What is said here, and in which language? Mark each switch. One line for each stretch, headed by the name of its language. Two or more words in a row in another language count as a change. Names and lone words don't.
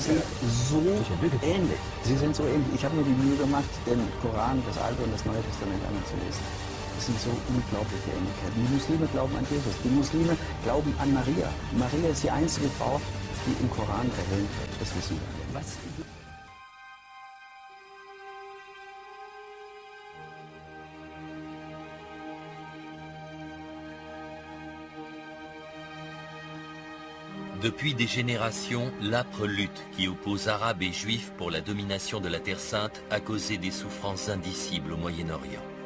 German: Sie sind so ähnlich. Sie sind so ähnlich. Ich habe mir die Mühe gemacht, den Koran, das Alte und das Neue Testament einmal zu lesen. Das sind so unglaubliche Ähnlichkeiten. Die Muslime glauben an Jesus. Die Muslime glauben an Maria. Maria ist die einzige Frau, die im Koran erwähnt wird. Das wissen wir. Was?
French: Depuis des générations, l'âpre lutte qui oppose Arabes et Juifs pour la domination de la Terre Sainte a causé des souffrances indicibles au Moyen-Orient.